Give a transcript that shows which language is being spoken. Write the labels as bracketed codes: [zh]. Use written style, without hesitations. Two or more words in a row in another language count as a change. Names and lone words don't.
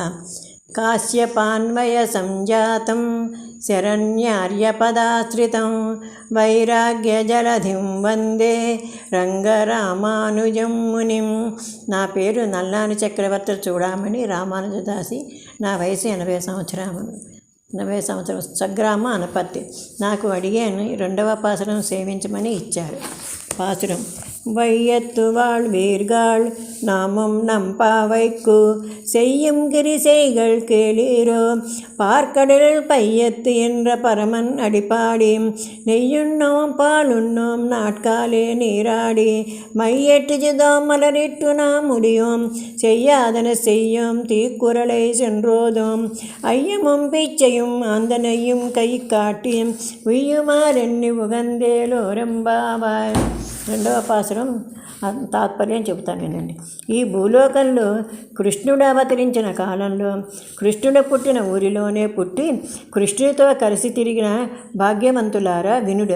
[sa] కాశ్యపాన్వయ సంజాతం శరణ్యార్యపదాశ్రితం వైరాగ్యజలధిం వందే రంగరామానుజం మునిం. [te] నా పేరు నల్లాని చక్రవర్తి చూడమని రామానుజదాసి. నా వయసు 80 సంవత్సరములు. 80 సంవత్సరం. స్వగ్రామ అనపర్తి. నాకు అడిగాను 2వ పాసురం సేవించమని ఇచ్చారు. [ta] பாசுரம். வையத்துவாள் வீர்கள் நாமும் நம்பாவைக்கு செய்யும் கிரிசைகள் கேளீரோ பார்க்கடலில் பையத்து என்ற பரமன் அடிப்பாடி நெய்யுண்ணோம் பாலுண்ணோம் நாட்காலே நீராடி மையெட்டுஜுதோம் மலரிட்டு நாம் முடியும் செய்யாதன செய்யும் தீக்குறளை சென்றோதும் ஐயமும் பிச்சையும் ஆந்தனையும் கை காட்டி உய்யுமாறெண்ணி ఉగందేలోరంబావాయ్. [te] 2వ పాసురం తాత్పర్యం చెబుతాను వినండి. ఈ భూలోకంలో కృష్ణుడు అవతరించిన కాలంలో కృష్ణుడు పుట్టిన ఊరిలోనే పుట్టి కృష్ణుడితో కలిసి తిరిగిన భాగ్యవంతులారా వినుడు.